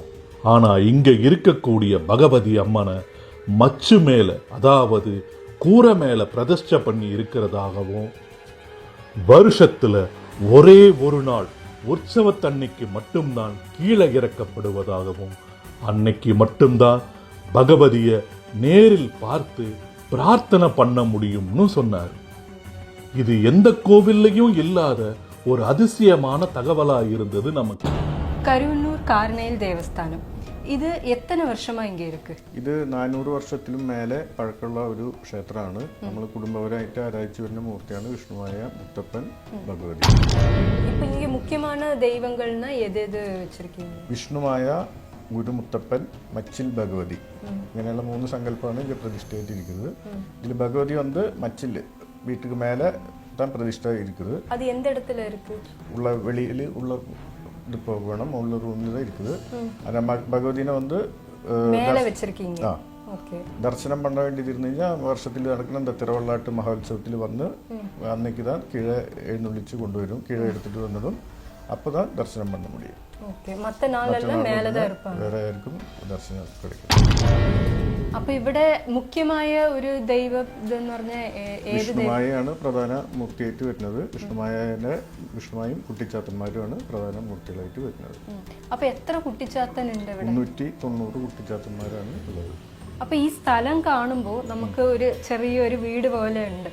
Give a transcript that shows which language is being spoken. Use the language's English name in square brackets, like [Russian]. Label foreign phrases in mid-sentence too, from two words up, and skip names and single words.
[Tamil] ஆனா இங்க இருக்கக்கூடிய பகவதி அம்மனை மச்சு மேல, அதாவது கூரை மேல பிரதிஷ்டை பண்ணி இருக்கிறதாகவும், வருஷத்துல ஒரே ஒரு நாள் உற்சவத்தன்னைக்கு மட்டும்தான் கீழே இறக்கப்படுவதாகவும், அன்னைக்கு மட்டும்தான் பகவதிய நேரில் பார்த்து பிரார்த்தனை பண்ண முடியும்னு சொன்னார். இது எந்த கோவில்லையும் இல்லாத ஒரு அதிசயமான தகவலா இருந்தது நமக்கு. [Malayalam] കരുവന്നൂർ കാർണയിൽ ദേവസ്ഥാനം, ഇത് എത്ര വർഷമായി ഇങ്ങനെ ഇருக்கு? ഇത് 400 വർഷത്തിലും മേലെ പഴക്കമുള്ള ഒരു ക്ഷേത്രമാണ്. നമ്മൾ കുടുംബപരമായിട്ട് ആരാധിച്ചു വരുന്ന മൂർത്തിയാണ് വിഷ്ണുമായ മുത്തപ്പൻ ഭഗവതി. [Tamil] இப்போ இங்கனே முக்கியமான தெய்வங்கள்னா எது வச்சிருக்கீங்க? [Malayalam] വിഷ്ണുമായ ഗുരുമുത്തപ്പൻ, മച്ചിൽ ഭഗവതി, ഇങ്ങനെയുള്ള 3 സങ്കല്പമാണ് ഇതിൽ പ്രതിഷ്ഠയായിട്ടിരിക്കുന്നത്. ഇതിൽ ഭഗവതി വന്ന് മച്ചിൽ [Tamil] வீட்டுக்கு மேலே தான் பிரதிஷ்டை இருக்குது. அது எந்த இடத்துல இருக்கு? உள்ள வெளியில் உள்ள இது போகணும், உள்ள ரூமில் தான் இருக்குது. அந்த பகவதினை வந்து மேலே வச்சிருக்கீங்க. ஓகே. தரிசனம் பண்ண வேண்டியது இருந்தீங்கன்னா வருஷத்தில் நடക്കുന്ന இந்த திருவள்ளாட்டு மகோத்சவத்தில் வந்து அன்னைக்கு தான் கீழே எழுന്നള്ളിച്ച് கொண்டுவரும். கீழே எடுத்துட்டு வந்ததும் அப்போ தான் தரிசனம் பண்ண முடியும். ஓகே. மற்ற நாளெல்லாம் மேலே தான் இருப்பாங்க. வேற யாருக்கும் தரிசനം கிடைக்கும். [Malayalam] അപ്പോൾ ഇവിടെ മുഖ്യമായ ഒരു ദൈവം എന്ന് പറഞ്ഞാൽ വിഷ്ണുമായാണ് പ്രധാന മൂർത്തിയായിട്ട് വരുന്നത്. വിഷ്ണുമായും കുട്ടിച്ചാത്തന്മാരുമാണ് പ്രധാന മൂർത്തികളായിട്ട് വരുന്നത്. അപ്പൊ എത്ര കുട്ടിച്ചാത്തൻ ഉണ്ട് ഇവിടെ? 390 കുട്ടിച്ചാത്തന്മാരാണ് ഉള്ളത്. അപ്പൊ ഈ സ്ഥലം കാണുമ്പോൾ നമുക്ക് ഒരു ചെറിയൊരു വീട് പോലെ ഉണ്ട്.